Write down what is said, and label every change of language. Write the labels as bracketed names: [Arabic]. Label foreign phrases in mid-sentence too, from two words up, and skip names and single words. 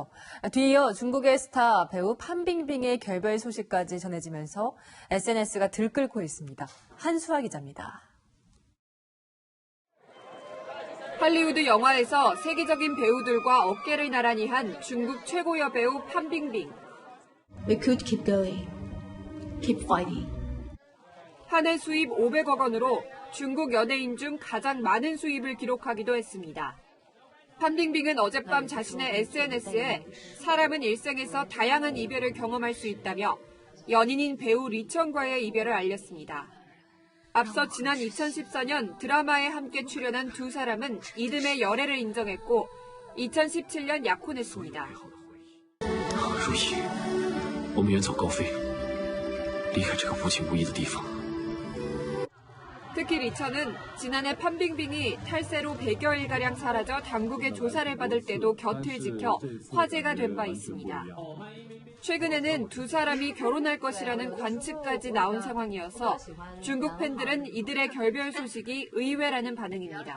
[Korean] 뒤이어 중국의 스타 배우 판빙빙의 결별 소식까지 전해지면서 SNS가 들끓고 있습니다. 한수아 기자입니다. 할리우드 영화에서 세계적인 배우들과 어깨를 나란히 한 중국 최고 여배우 판빙빙. [English] We could keep going, keep fighting. [Korean] 한 해 수입 500억 원으로 중국 연예인 중 가장 많은 수입을 기록하기도 했습니다. 판빙빙은 어젯밤 자신의 SNS에 사람은 일생에서 다양한 이별을 경험할 수 있다며 연인인 배우 리청과의 이별을 알렸습니다. 앞서 지난 2014년 드라마에 함께 출연한 두 사람은 이듬해 열애를 인정했고 2017년 약혼했습니다. [Chinese] 如懿，我们远走高飞，离开这个无情无义的地方。 [Korean] 특히 리처는 지난해 판빙빙이 탈세로 100여일가량 사라져 당국의 조사를 받을 때도 곁을 지켜 화제가 된 바 있습니다. 최근에는 두 사람이 결혼할 것이라는 관측까지 나온 상황이어서 중국 팬들은 이들의 결별 소식이 의외라는 반응입니다.